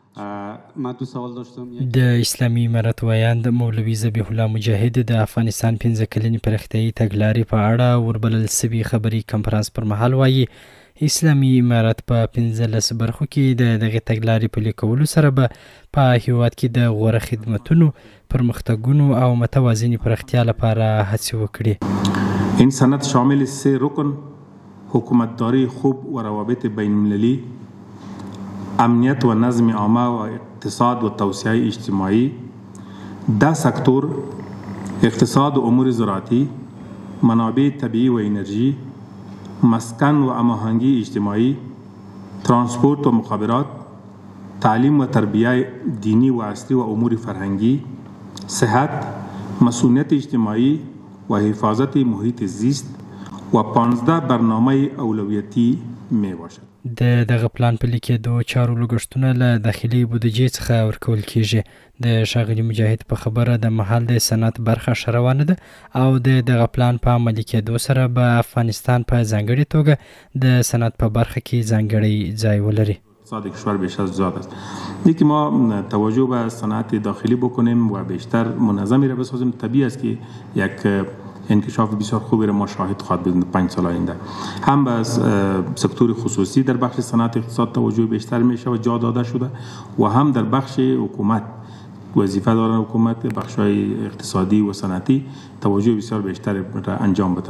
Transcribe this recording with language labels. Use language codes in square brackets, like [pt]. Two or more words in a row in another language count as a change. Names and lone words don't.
[fa] من دو سوال داشتم. [ps] د اسلامي امارت ویاند مولوي ذبیح الله مجاهد د افغانستان 15 کلنې پراختیایي تګلارې په اړه وربلل سوي خبري کنفرانس پر مهال وایي اسلامي امارت په 15 برخو کې د دغه تګلارې پلي کولو سره به په هیواد کې د غوره خدمتونو پرمختګونو او متوازنې پراختیا لپاره هڅې وکړي. [fa] این سند شامل 3 رکن حکومتداری خوب و روابط بین المللی، امنیت و نظم عامه و اقتصاد و توسعه اجتماعی، 10 سکتور اقتصاد و امور زراعتی، منابع طبیعی و انرژی، مسکن و هماهنگی اجتماعی، ترانسپورت و مخابرات، تعلیم و تربیه دینی و اصلی و امور فرهنگی، صحت، مسئولیت اجتماعی و حفاظت محیط زیست و 15 برنامه اولویتی می باشد. [ps] د دغه پلان پلي کېدو چارو لګښتونه له داخلي بودیجې څخه ورکول کیږي. د ښاغلي مجاهد په خبره د مهال د صنعت برخه ښه روانه ده او د دغه پلان په عملي کېدو سره به افغانستان په ځانګړې توګه د صنعت په برخه کې ځانګړی ځای ولري. [fa] اقتصاد کشور بیش از زیاد است. یکی ما توجه به صنعت داخلی بکنیم و بیشتر منظمی را بسازیم. طبیعی است که یک انکشاف بسیار خوبی را ما شاهد خواهد بود 5 سال آینده. هم به سکتور خصوصی در بخش صنعت اقتصاد توجه بیشتر میشه و جا داده شده و هم در بخش حکومت وظیفه دارن حکومت بخش‌های اقتصادی و صنعتی توجه بسیار بیشتر را انجام بدن.